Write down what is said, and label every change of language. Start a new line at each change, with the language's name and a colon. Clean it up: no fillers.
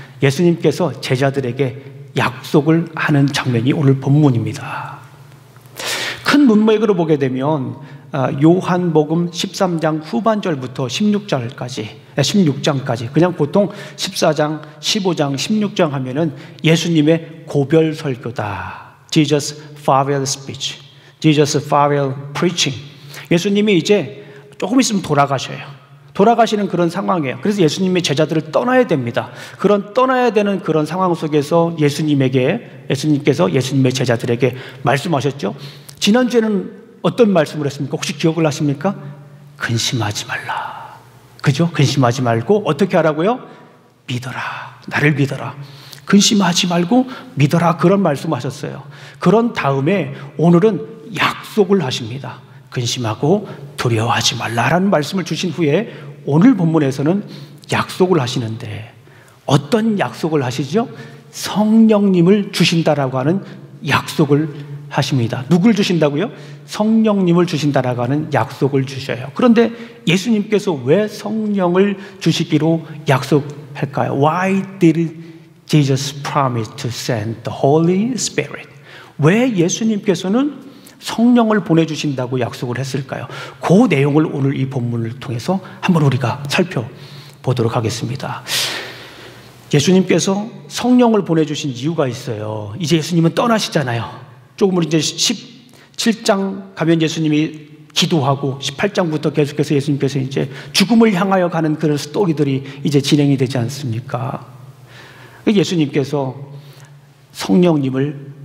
Korean: 예수님께서 제자들에게 약속을 하는 장면이 오늘 본문입니다. 큰 문맥으로 보게 되면 요한복음 13장 후반절부터 16장까지 그냥 보통 14장, 15장, 16장 하면은 예수님의 고별 설교다.
English: Jesus farewell speech, Jesus farewell preaching.
Korean: 예수님이 이제 조금 있으면 돌아가시는 그런 상황이에요. 그래서 예수님의 제자들을 떠나야 됩니다. 그런 떠나야 되는 그런 상황 속에서 예수님께서 예수님의 제자들에게 말씀하셨죠. 지난주에는 어떤 말씀을 했습니까? 혹시 기억을 하십니까? 근심하지 말라. 그죠? 근심하지 말고 어떻게 하라고요? 믿어라. 나를 믿어라. 근심하지 말고 믿어라, 그런 말씀하셨어요. 그런 다음에 오늘은 약속을 하십니다. 근심하고 두려워하지 말라라는 말씀을 주신 후에 오늘 본문에서는 약속을 하시는데 어떤 약속을 하시죠? 성령님을 주신다라고 하는 약속을 하십니다. 누굴 주신다고요? 성령님을 주신다라고 하는 약속을 주셔요. 그런데 예수님께서 왜 성령을 주시기로 약속할까요?
English: Why did Jesus promised to send the Holy Spirit?
Korean: 왜 예수님께서는 성령을 보내주신다고 약속을 했을까요? 그 내용을 오늘 이 본문을 통해서 한번 우리가 살펴보도록 하겠습니다. 예수님께서 성령을 보내주신 이유가 있어요. 이제 예수님은 떠나시잖아요. 조금 이제 17장 가면 예수님이 기도하고 18장부터 계속해서 예수님께서 이제 죽음을 향하여 가는 그런 스토리들이 이제 진행이 되지 않습니까? 예수님께서 성령님을